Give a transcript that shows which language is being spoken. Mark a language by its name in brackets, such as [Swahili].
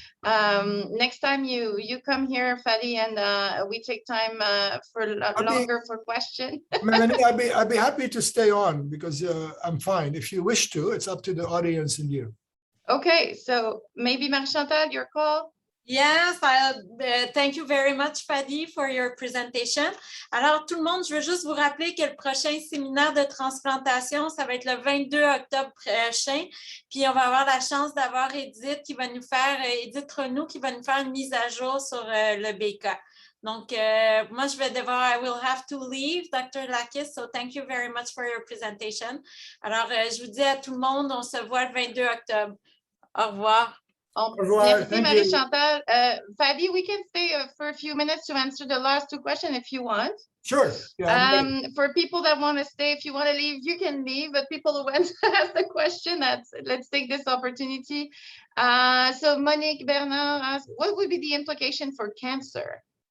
[English] Next time you come here, Fadi, and we take time for longer for questions. Melanie, I'd be happy to stay on because I'm fine. If you wish to, it's up to the audience and you. Okay, so maybe Marie-Chantal, your call. Yes, thank you very much, Fadi, for your presentation. [French] Alors, tout le monde, je veux juste vous rappeler que le prochain séminaire de transplantation, ça va être le 22 octobre prochain. Puis, on va avoir la chance d'avoir Edith qui va nous faire, Edith Renaud, qui va nous faire une mise à jour sur le BK. Donc, moi, je vais devoir, [English] I will have to leave, [French] Dr. [English] Lakkis, so thank you very much for your presentation. [French] Alors, je vous dis à tout le monde, on se voit le 22 octobre. Au revoir. Merci, Marie-Chantal. [English] Fadi, we can stay for a few minutes to answer the last two questions if you want. Sure. Yeah, for people that want to stay, if you want to leave, you can leave. But people who want to ask the question, let's take this opportunity. So Monique Bernard asked, what would be the implication for cancer?